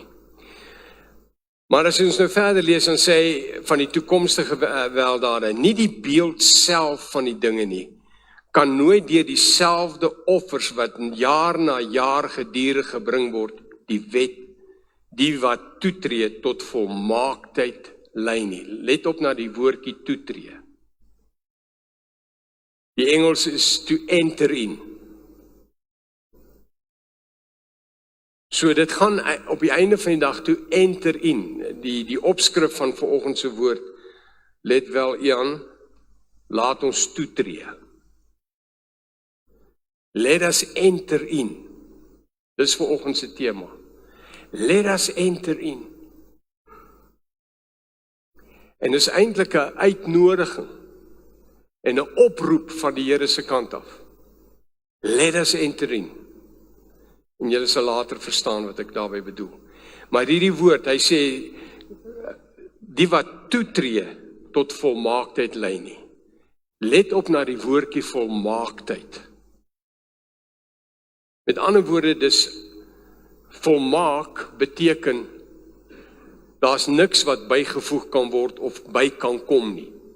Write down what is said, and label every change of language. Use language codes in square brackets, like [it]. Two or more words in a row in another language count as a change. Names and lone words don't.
[af] Maar as ons nou verder lees, dan sê hy van die toekomstige gewelddade, nie die beeld self van die dinge nie, kan nooit deur dieselfde offers wat jaar na jaar gedurig gebring word, die wet, die wat toetree tot volmaaktheid lei nie. Let op na die woordjie toetree. Die Engels is [en] to enter in. [af] So dit gaan op die einde van die dag [en] to enter in. [af] Die opskrif van vanoggend se woord, let wel Ian, laat ons toetree. [en] Let us enter in. [af] Dis vanoggend se tema. [en] Let us enter in. [af] En dis eintlik 'n uitnodiging en 'n oproep van die Here se kant af. [en] Let us enter in. [af] En julle sal later verstaan wat ek daarmee bedoel. Maar hierdie woord, hy sê, die wat toetree tot volmaaktheid lei nie. Let op na die woordjie volmaaktheid. Met ander woorde, dis volmaak beteken, daar's niks wat bygevoeg kan word of by kan kom nie.